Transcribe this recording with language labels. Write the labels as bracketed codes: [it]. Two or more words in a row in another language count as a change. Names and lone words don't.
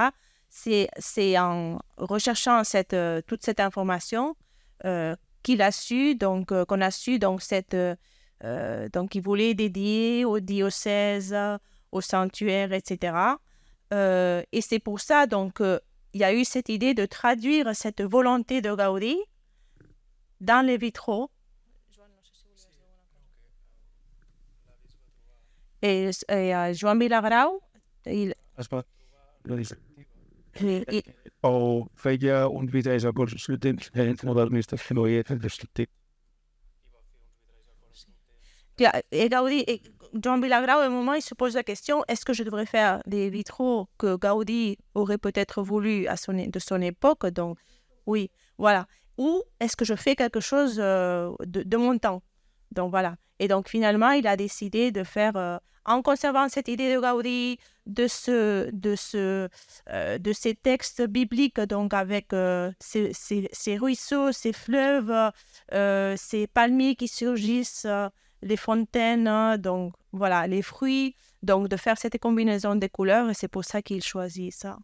[fr] C'est en recherchant toute cette information qu'il a su, qu'on a su, donc il voulait dédier au diocèse, au sanctuaire, etc. Et c'est pour ça, donc, il y a eu cette idée de traduire cette volonté de Gaudí dans les vitraux. Et Joan Vilagrau, [ca] o feia uns vitralls a temps modernistes que no hi havia descriptiu. [fr] Et Joan Vilagrau, à un moment, il se pose la question, est-ce que je devrais faire des vitraux que Gaudí aurait peut-être voulu de son époque? Donc, oui, voilà. Ou est-ce que je fais quelque chose de mon temps? Donc, voilà. Et donc, finalement, il a décidé de faire, en conservant cette idée de Gaudí, de ces textes bibliques, donc avec ces ruisseaux, ces fleuves, ces palmiers qui surgissent, les fontaines, donc voilà, les fruits, donc de faire cette combinaison de couleurs, et c'est pour ça qu'il choisit ça.